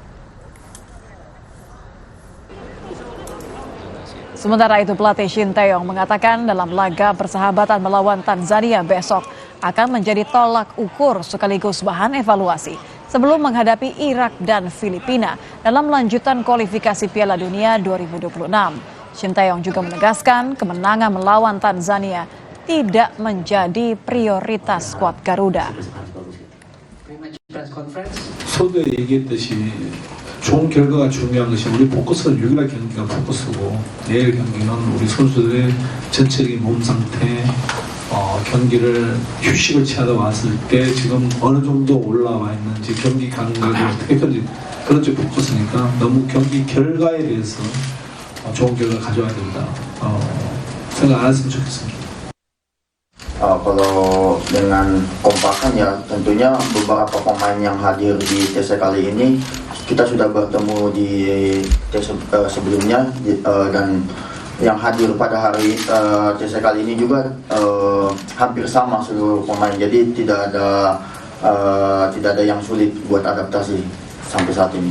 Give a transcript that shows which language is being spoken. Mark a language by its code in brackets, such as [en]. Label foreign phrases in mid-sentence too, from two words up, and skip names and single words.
[id] Sementara itu pelatih Shin Tae-yong mengatakan dalam laga persahabatan melawan Tanzania besok akan menjadi tolak ukur sekaligus bahan evaluasi sebelum menghadapi Irak dan Filipina dalam lanjutan kualifikasi Piala Dunia 2026. Shin Tae-yong juga menegaskan kemenangan melawan Tanzania tidak menjadi prioritas skuad Garuda. [ko] 서두에 얘기했듯이 좋은 결과가 중요한 것이 우리 포커스는 6일 경기가 포커스고 내일 경기는 우리 선수들의 전체적인 몸 상태, 경기를 휴식을 취하다 왔을 때 지금 어느 정도 올라와 있는지 경기 감각이 어떻게 그런지 포커스니까 너무 경기 결과에 대해서 좋은 결과 가져와야 된다 생각 안 했으면 좋겠습니다. [id] Kalau dengan kompakan ya tentunya beberapa pemain yang hadir di TC kali ini kita sudah bertemu di TC sebelumnya dan yang hadir pada hari TC kali ini juga hampir sama seluruh pemain, jadi tidak ada yang sulit buat adaptasi sampai saat ini.